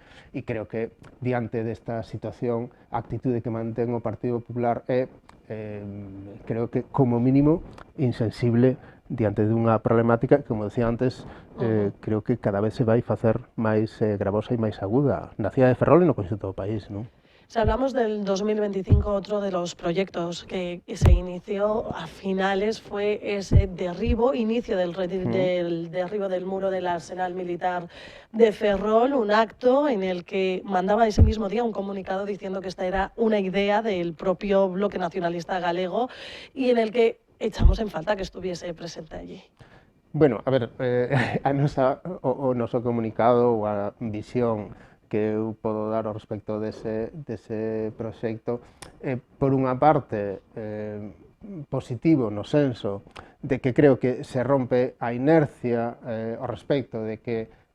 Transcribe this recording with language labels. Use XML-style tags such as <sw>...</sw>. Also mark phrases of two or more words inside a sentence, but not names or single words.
<gl>E creo que, diante desta situación, a actitude que mantén o Partido Popular é, creo que, como mínimo, insensible diante dunha problemática que, como decía antes, creo que cada vez se vai facer máis gravosa e máis aguda na cidade de Ferrol e no conxunto do país, non?</gl> <es>Si hablamos del 2025, otro de los proyectos que se inició a finales fue ese inicio del derribo del muro del Arsenal Militar de Ferrol, un acto en el que mandaba ese mismo día un comunicado diciendo que esta era una idea del propio Bloque Nacionalista Galego y en el que echamos en falta que estuviese presente allí. Bueno,</es> <gl>a ver, o noso comunicado ou a visión que eu podo dar ao respecto dese proxecto, por unha parte, positivo no senso de que creo que se rompe a inercia ao respecto de que</gl>